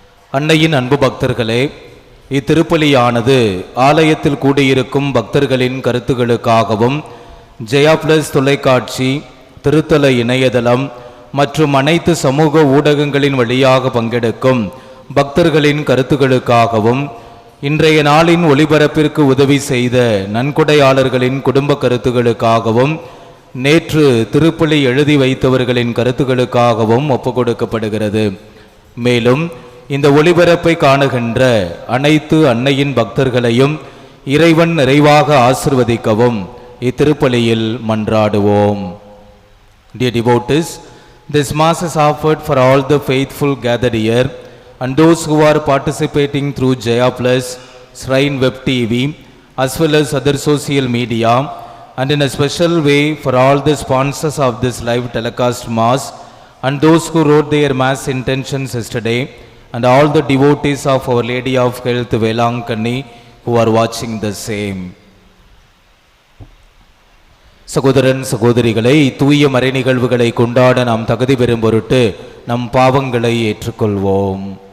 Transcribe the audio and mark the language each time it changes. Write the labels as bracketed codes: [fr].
[ta] அன்னையின் அன்பு பக்தர்களே, இத்திருப்பலியானது ஆலயத்தில் கூடியிருக்கும் பக்தர்களின் கருத்துகளுக்காகவும் ஜெயா பிளஸ் தொலைக்காட்சி, திருத்தல இணையதளம் மற்றும் அனைத்து சமூக ஊடகங்களின் வழியாக பங்கெடுக்கும் பக்தர்களின் கருத்துகளுக்காகவும், இன்றைய நாளின் ஒளிபரப்பிற்கு உதவி செய்த நன்கொடையாளர்களின் குடும்ப கருத்துகளுக்காகவும், நேற்று திருப்பலி எழுதி வைத்தவர்களின் கருத்துகளுக்காகவும் ஒப்புக்கொடுக்கப்படுகிறது. மேலும் இந்த ஒளிபரப்பை காணுகின்ற அனைத்து அன்னையின் பக்தர்களையும் இறைவன் நிறைவாக ஆசிர்வதிக்கவும் இத்திருப்பலியில் மன்றாடுவோம். [en] Dear devotees, this mass is offered for all the faithful gathered here and those who are participating through Jaya Plus, Shrine Web TV, as well as other social media, and in a special way for all the sponsors of this live telecast mass and those who wrote their mass intentions yesterday, and all the devotees of Our Lady of Health Velankani who are watching the same. [ta] சகோதரன் சகோதரிகளை, தூய மறை நிகழ்வுகளை கொண்டாட நாம் தகுதி பெறும் பொருட்டு நம் பாவங்களை ஏற்றுக்கொள்வோம்.